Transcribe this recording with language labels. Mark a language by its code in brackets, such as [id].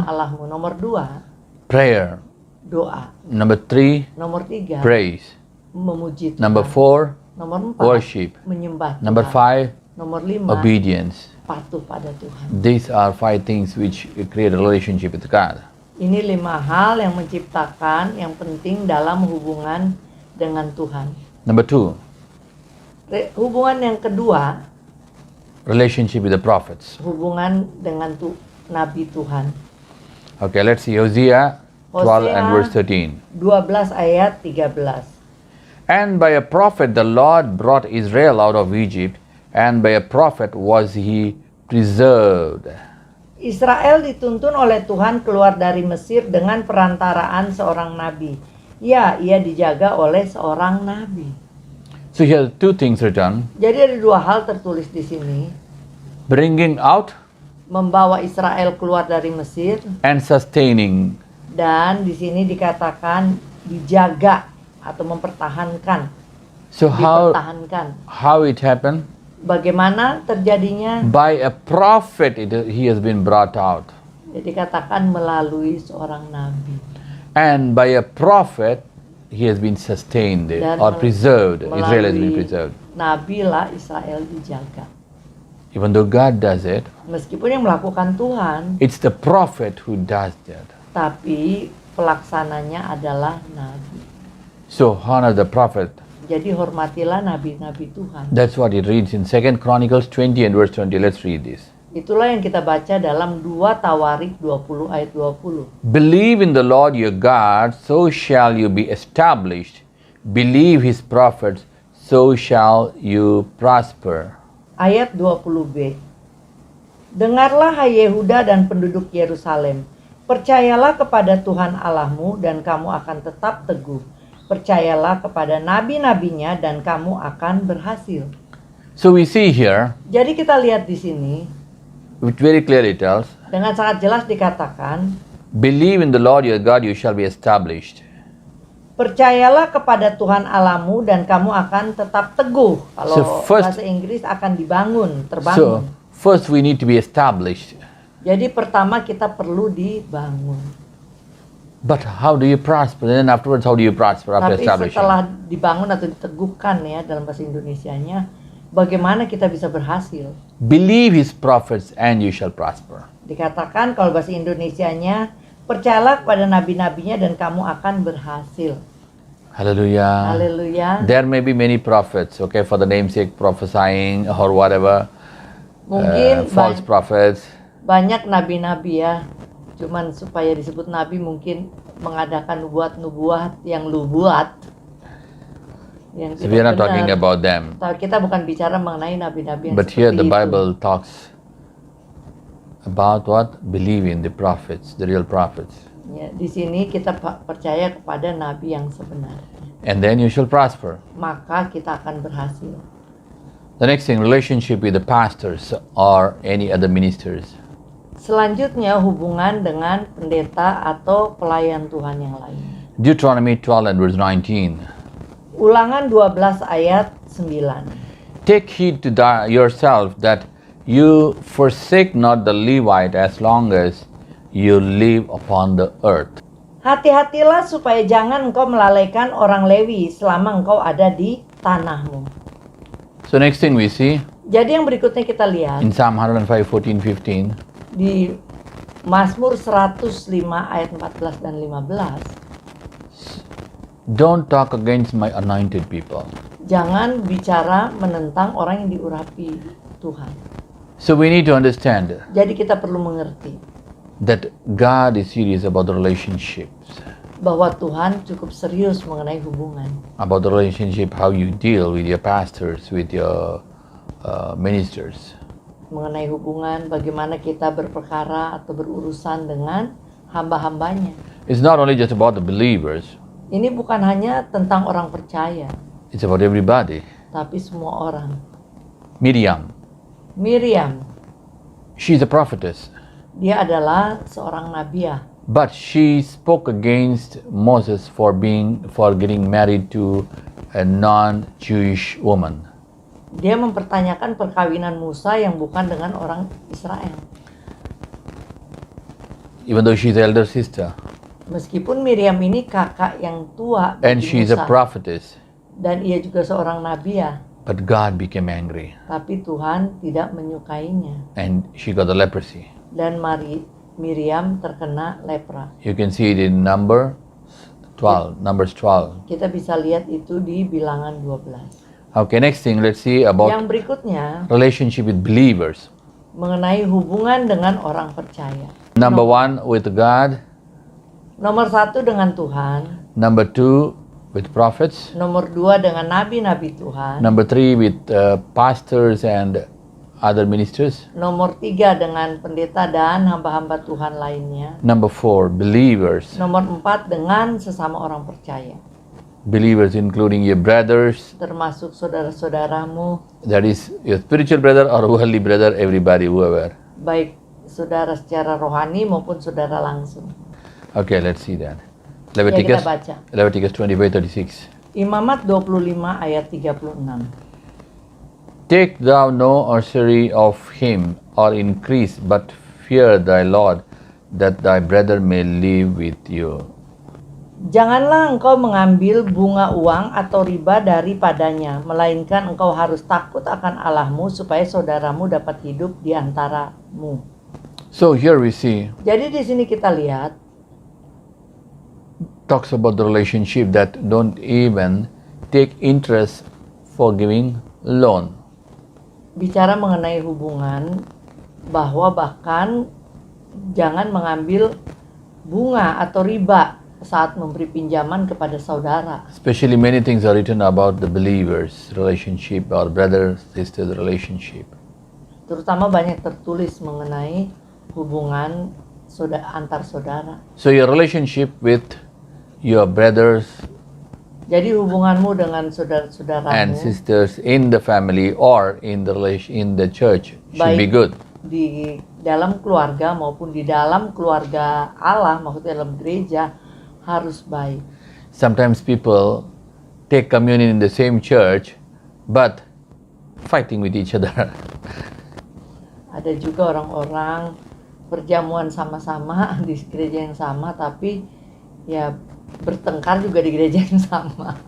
[id] Tuhan Allahmu. Nomor 2, [en] prayer. [id] doa. [en] Number three, [id] Nomor 3, [en] praise. [id] memuji Tuhan. [en] Number four, [id] Nomor 4, [en] worship. [id] menyembah Tuhan. [en] Number five, [id] Nomor 5, [en] obedience. [id] patuh pada Tuhan. [en] These are 5 things which create a relationship with God. [id] Ini 5 hal yang menciptakan yang penting dalam hubungan dengan Tuhan. [en] Number two, [id] Hubungan yang kedua, [en] relationship with the prophets. [id] hubungan dengan Nabi Tuhan. [en] Okay, let's see Hosea 12 and verse 13. [id] 12 ayat 13. [en] And by a prophet the Lord brought Israel out of Egypt, and by a prophet was he preserved. [id] Israel dituntun oleh Tuhan keluar dari Mesir dengan perantaraan seorang nabi. Ya, ia dijaga oleh seorang nabi. [en] So here are 2 things written: [id] Jadi ada 2 hal tertulis di sini. [en] bringing out [id] Membawa Israel keluar dari Mesir, [en] and sustaining. [id] dan di sini dikatakan dijaga atau mempertahankan. [en] So [id] Dipertahankan. [en] how it happened? [id] Bagaimana terjadinya? [en] By a prophet he has been brought out, [id] Jadi dikatakan melalui seorang nabi. [en] and by a prophet he has been sustained [id] Dan [en] or preserved. Israel has been [id] melalui [en] preserved. [id] nabi lah Israel dijaga. [en] Even though God does it, [id] Meskipun yang melakukan Tuhan, [en] it's the prophet who does that. [id] tapi pelaksananya adalah nabi. [en] So honor the prophet. [id] Jadi hormatilah nabi-nabi Tuhan. [en] That's what it reads in 2 Chronicles 20 and verse 20. Let's read this. [id] Itulah yang kita baca dalam 2 Tawarik 20 ayat 20. [en] Believe in the Lord your God, so shall you be established. Believe his prophets, so shall you prosper. [id] Ayat 20b. Dengarlah hai Yehuda dan penduduk Yerusalem. Percayalah kepada Tuhan Allahmu dan kamu akan tetap teguh. Percayalah kepada nabi-nabinya dan kamu akan berhasil. [en] So we see here, [id] Jadi kita lihat di sini, [en] which very clearly tells, [id] dengan sangat jelas dikatakan, [en] believe in the Lord your God, you shall be established. [id] percayalah kepada Tuhan Allahmu dan kamu akan tetap teguh. Kalau [en] So first- [id] bahasa Inggris akan dibangun, [en] So [id] terbangun. [en] first we need to be established. [id] Jadi pertama kita perlu dibangun. [en] But how do you prosper? Then afterwards, how do you prosper after [id] Tapi [en] establishing? [id] setelah dibangun atau diteguhkan ya dalam bahasa Indonesianya, bagaimana kita bisa berhasil? [en] Believe his prophets and you shall prosper. [id] Dikatakan kalau bahasa Indonesianya, percayalah kepada nabi-nabinya dan kamu akan berhasil. [en] Hallelujah. [id] Haleluya. [en] There may be many prophets, okay, for the namesake prophesying or whatever, [id] Mungkin [en] false prophets. [id] banyak nabi-nabi ya. Cuman supaya disebut nabi mungkin mengadakan nubuat-nubuat yang lu buat. Yang [en] So we are not [id] tidak [en] talking [id] benar. [en] about them. [id] Kita bukan bicara mengenai nabi-nabi yang [en] But here the [id] seperti itu. [en] Bible talks about what? Believing the prophets, the real prophets. [id] Ya, di sini kita percaya kepada nabi yang sebenarnya. [en] And then you shall prosper. [id] Maka kita akan berhasil. [en] The next thing, relationship with the pastors or any other ministers. [id] Selanjutnya hubungan dengan pendeta atau pelayan Tuhan yang lain. [en] Deuteronomy 12 and verse 19. [id] Ulangan 12 ayat 9. [en] Take heed to yourself that you forsake not the Levite as long as you live upon the earth. [id] Hati-hatilah supaya jangan engkau melalaikan orang Lewi selama engkau ada di tanahmu. [en] So next thing we see [id] Jadi yang berikutnya kita lihat [en] in Psalm 105, 14, 15. [id] di Mazmur 105 ayat 14 dan 15. [en] Don't talk against my anointed people. [id] Jangan bicara menentang orang yang diurapi Tuhan. [en] So we need to understand [id] Jadi kita perlu mengerti [en] that God is serious about the relationships, [id] bahwa Tuhan cukup serius mengenai hubungan. [en] about the relationship, how you deal with your pastors, with your ministers. [id] Mengenai hubungan bagaimana kita berperkara atau berurusan dengan hamba-hambanya. [en] It's not only just about the believers, [id] Ini bukan hanya tentang orang percaya, [en] it's about everybody. [id] tapi semua orang. [en] Miriam, [id] Miriam, [en] she's a prophetess, [id] dia adalah seorang nabiah. [en] but she spoke against Moses for getting married to a non-Jewish woman. [id] Dia mempertanyakan perkawinan Musa yang bukan dengan orang Israel. [en] Even though she's elder sister [id] Meskipun Miriam ini kakak yang tua [en] and [id] bagi [en] she's a [id] Musa, [en] prophetess, [id] dan ia juga seorang nabiah, [en] but God became angry [id] tapi Tuhan tidak menyukainya. [en] and she got the leprosy. [id] Dan Miriam terkena lepra. [en] You can see it in Numbers 12. [id] Kita bisa lihat itu di Bilangan 12. [en] Okay, next thing, let's see [id] Yang [en] about [id] berikutnya [en] relationship with believers. [id] mengenai hubungan dengan orang percaya. [en] Number 1 with God, [id] Nomor 1 dengan Tuhan, [en] number 2 with prophets, [id] nomor 2 dengan nabi-nabi Tuhan, [en] number 3 with pastors and other ministers, [id] nomor 3 dengan pendeta dan hamba-hamba Tuhan lainnya, [en] number 4 believers, [id] nomor 4 dengan sesama orang percaya, [en] believers including your brothers, [id] termasuk saudara-saudaramu, [en] that is your spiritual brother or worldly brother, everybody, whoever. [id] baik saudara secara rohani maupun saudara langsung. [en] Okay, let's see that. [id] Ya, [en] Leviticus, [id] kita baca. [en] Leviticus 25:36. [id] Imamat 25 ayat 36. [en] Take thou no usury of him or increase, but fear thy Lord, that thy brother may live with you. [id] Janganlah engkau mengambil bunga uang atau riba daripadanya, melainkan engkau harus takut akan Allahmu supaya saudaramu dapat hidup di antaramu. [en] So here we see, [id] Jadi di sini kita lihat [en] talks about the relationship that don't even take interest for giving loan. [id] bicara mengenai hubungan bahwa bahkan jangan mengambil bunga atau riba saat memberi pinjaman kepada saudara. [en] Especially many things are written about the believers' relationship or brother-sister relationship. [id] Terutama banyak tertulis mengenai hubungan antar saudara. [en] So your relationship with your brothers [id] Jadi hubunganmu dengan [en] and [id] saudara-saudaramu [en] sisters in the family or in the church should be [id] Baik. [en] good. [id] di dalam keluarga maupun di dalam keluarga Allah, maksudnya dalam gereja, harus baik. [en] Sometimes people take communion in the same church but fighting with each other. [id] Ada juga orang-orang perjamuan sama-sama di gereja yang sama, tapi ya bertengkar juga di gereja yang sama.